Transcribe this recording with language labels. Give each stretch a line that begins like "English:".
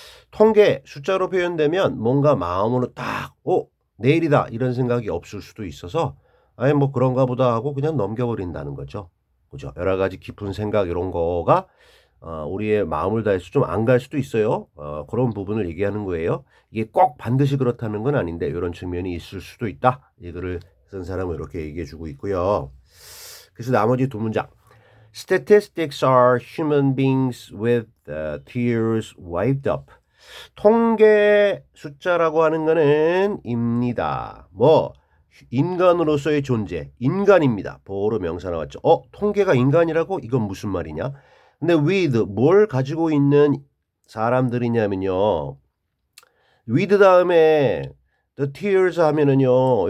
Korean: 통계 숫자로 표현되면 뭔가 마음으로 딱 내일이다 이런 생각이 없을 수도 있어서 아니 뭐 그런가 보다 하고 그냥 넘겨버린다는 거죠. 그죠? 여러 가지 깊은 생각 이런 거가 우리의 마음을 다해서 좀 안 갈 수도 있어요. 그런 부분을 얘기하는 거예요. 이게 꼭 반드시 그렇다는 건 아닌데 이런 측면이 있을 수도 있다. 이거를 쓴 사람은 이렇게 얘기해 주고 있고요. 그래서 나머지 두 문장.
English: Statistics are human beings with tears wiped up.
Korean: 통계 숫자라고 하는 거는 입니다. 인간으로서의 존재, 인간입니다. 보어로 명사 나왔죠. 통계가 인간이라고? 이건 무슨 말이냐? 근데 with 뭘 가지고 있는 사람들이냐면요. with 다음에
English: the tears
Korean: 하면은요.